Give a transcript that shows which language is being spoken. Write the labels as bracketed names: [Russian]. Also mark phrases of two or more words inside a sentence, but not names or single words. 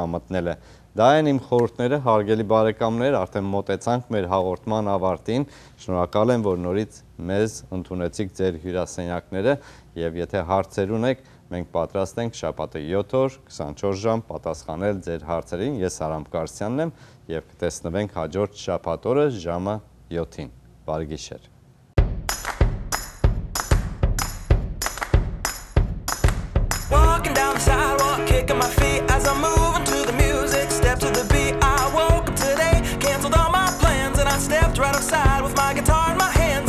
[Armenian] մտնելը։ Դա են իմ խորհուրդները, հարգելի բարեկամներ, արդեն մոտեցանք մեր հաղորդման ավարտին։ Շնորհակալ եմ, որ նորից մեզ ընդունեցիք ձեր հյուրասենյակները եւ եթե հարցեր ունեք, մենք պատրաստ ենք շաբաթը 7 օր 24 ժամ պատասխանել ձեր հարցերին։ Ես Արամ Կարսյանն եմ եւ կտեսնվենք հաջորդ շաբաթ օրը ժամը 7-ին։ Բարի գիշեր։ [English] Walking down the sidewalk, kicking my feet as I'm moving to the music. Step to the beat. I woke up today, canceled all my plans, and I stepped right outside with my guitar in my hands.